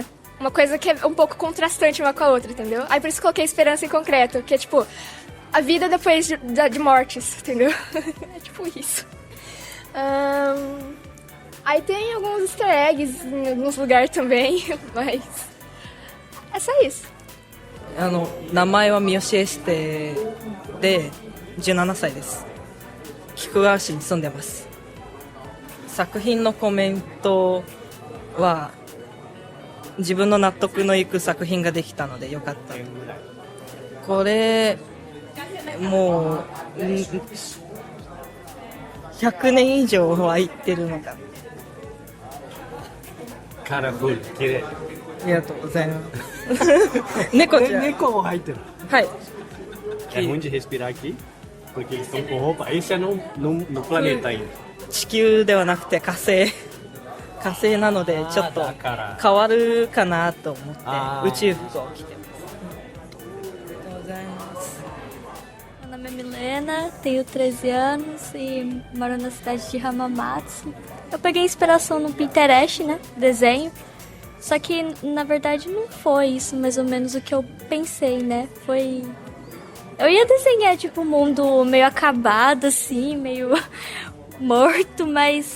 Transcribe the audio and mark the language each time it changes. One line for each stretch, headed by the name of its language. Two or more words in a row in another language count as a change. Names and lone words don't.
Portuguese: Uma coisa que é um pouco contrastante uma com a outra, entendeu? Aí por isso coloquei esperança em concreto, que é tipo, a vida depois de mortes, entendeu? É tipo isso. Aí tem alguns
English: easter eggs
Portuguese: em alguns lugares também, mas é só isso.
Japanese: 名前は三好エステで17歳です。菊川市に住んでます。作品のコメントは自分の納得のいく作品ができたのでよかったと。これもう100年以上は行ってるのかな。カラフル、綺麗。ありがとうございます。猫ちゃん。猫も入ってる。はい。
Portuguese: É ruim de respirar aqui? Porque eles estão com roupa. Esse é no planeta ainda.
Japanese: 地球ではなくて火星なのでちょっと変わるかなと思って宇宙服を着てます。ありがとうございます。
Portuguese: Meu nome é Milena, tenho 13 anos e moro na cidade de Hamamatsu. Eu peguei inspiração no Pinterest, né? Desenho. Só que, na verdade, não foi isso mais ou menos o que eu pensei, né? Foi... Eu ia desenhar, tipo, um mundo meio acabado, assim, meio morto, mas...